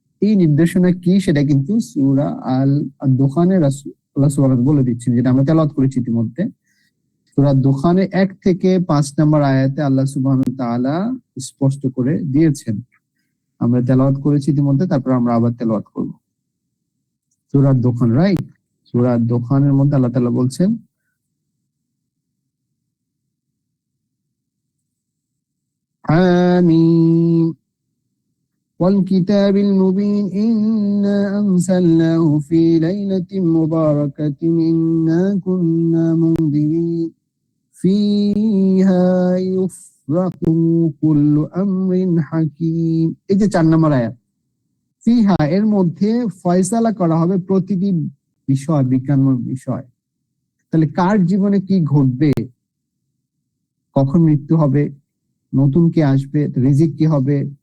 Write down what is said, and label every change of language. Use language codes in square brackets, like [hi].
[bn] এই নির্দেশনা কি, সেটা কিন্তু সূরা আল-দুখানে রাসূলুল্লাহ সাল্লাল্লাহু আলাইহি ওয়াসাল্লাম বলে দিচ্ছেন, যেটা আমরা তেলাওয়াত করেছি ইতিমধ্যে। সূরা দুখানে 1 থেকে 5 নম্বর আয়াতে আল্লাহ সুবহানাহু ওয়া তাআলা স্পষ্ট করে দিয়েছেন। আমরা তেলাওয়াত করেছি ইতিমধ্যে, তারপর আমরা আবার তেলাওয়াত করব। সূরা দুখান, রাইট? সূরা দুখানের মধ্যে আল্লাহ তাআলা বলছেন, [ar] আমিন والكتاب المبين إنا أنزلناه في ليلة مباركة إنا كنا منذرين فيها يفرق كل أمر حكيم। [bn] এই যে 4 নম্বর আয়াত, ফিহা এর মধ্যে ফয়সালা করা হবে প্রতিটি বিষয়, বিজ্ঞানময় বিষয়। তাহলে কার জীবনে কি ঘটবে, কখন মৃত্যু হবে, নতুন কে আসবে, রিজিক কি হবে,